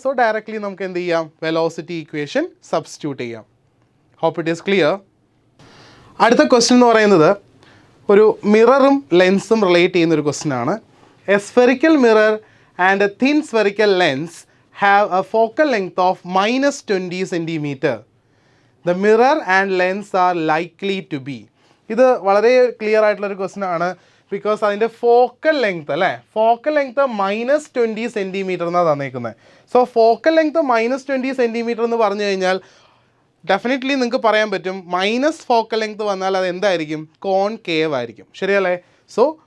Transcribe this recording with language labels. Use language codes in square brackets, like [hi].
[ml] So directly നമുക്ക് എന്ത് ചെയ്യാം? വെലോസിറ്റി ഇക്വേഷൻ സബ്സ്റ്റിറ്റ്യൂട്ട് ചെയ്യാം. [en] Hope it is clear. [ml] അടുത്ത ക്വസ്റ്റ്യൻ എന്ന് പറയുന്നത് ഒരു മിററും ലെൻസും റിലേറ്റ് ചെയ്യുന്നൊരു ക്വസ്റ്റ്യൻ ആണ്. [en] A spherical mirror and a thin spherical lens have a focal length of -20 centimeter. The mirror and lens are likely to be. [ml] ഇത് വളരെ clear ആയിട്ടുള്ളൊരു ക്വസ്റ്റ്യൻ ആണ്. ബിക്കോസ് അതിൻ്റെ ഫോക്കൽ ലെങ്ത് അല്ലേ, ഫോക്കൽ ലെങ്ത് -20 സെൻറ്റിമീറ്റർ എന്നാണ് തന്നേക്കുന്നത്. So focal length -20 centimetre എന്ന് പറഞ്ഞു കഴിഞ്ഞാൽ ഡെഫിനറ്റ്ലി നിങ്ങൾക്ക് പറയാൻ പറ്റും മൈനസ് ഫോക്കൽ ലെങ്ത് വന്നാൽ അത് എന്തായിരിക്കും? കോൺകേവ് ആയിരിക്കും, ശരിയല്ലേ? സോ